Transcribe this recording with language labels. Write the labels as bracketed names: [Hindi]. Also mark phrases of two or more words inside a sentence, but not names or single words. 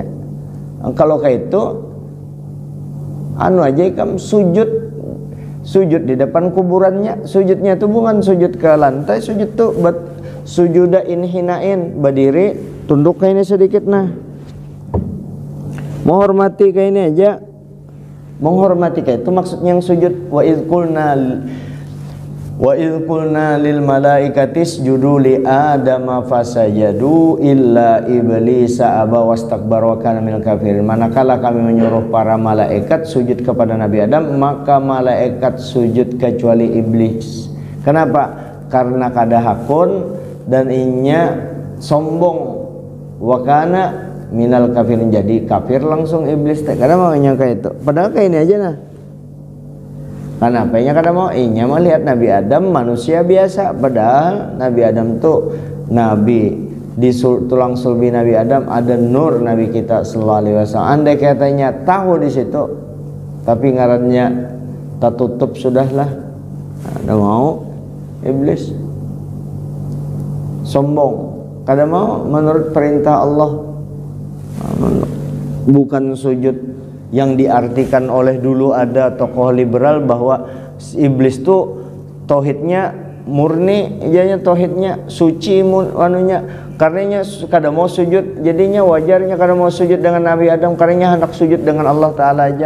[Banjar] Kalau kayak itu anu aja ikam sujud di depan kuburannya. [Indonesian] Sujudnya itu bukan sujud ke lantai, sujud tuh [Arabic] سجود انحناء, [Indonesian] berdiri tunduk kayak ini sedikit. Nah, menghormati kayak ini aja, menghormati kayak itu maksudnya yang sujud. [Arabic] وإذ قلنا للملائكة اسجدوا لآدم فسجدوا إلا إبليس أبى واستكبر وكان من الكافرين. [Indonesian] Manakala kami menyuruh para malaikat sujud kepada Nabi Adam, maka malaikat sujud kecuali iblis. Kenapa? [Banjar] Karena kada hakun dan inya sombong. [Arabic] وكان من الكافرين, [Indonesian] jadi kafir langsung iblis. Karena mau nyangka itu. Padahal kayak ini aja nah. Kenapa? [Banjar] Kada mau inya melihat Nabi Adam manusia biasa, padahal Nabi Adam tuh nabi. [Indonesian] Di tulang sulbi Nabi Adam ada nur Nabi kita [Arabic] صلى الله عليه وسلم. [Indonesian] Andai katanya tahu di situ, tapi ngarannya tak tutup sudahlah. [Banjar] Kada mau iblis sombong, kada mau menurut perintah Allah. [Indonesian] Bukan sujud yang diartikan oleh dulu ada tokoh liberal bahwa iblis tuh tauhidnya murni, jadinya tauhidnya suci anunya, karenanya [Banjar] kada mau [Indonesian] sujud, jadinya wajarnya [Banjar] kada mau [Indonesian] sujud dengan Nabi Adam, karenanya hendak sujud dengan Allah Ta'ala aja.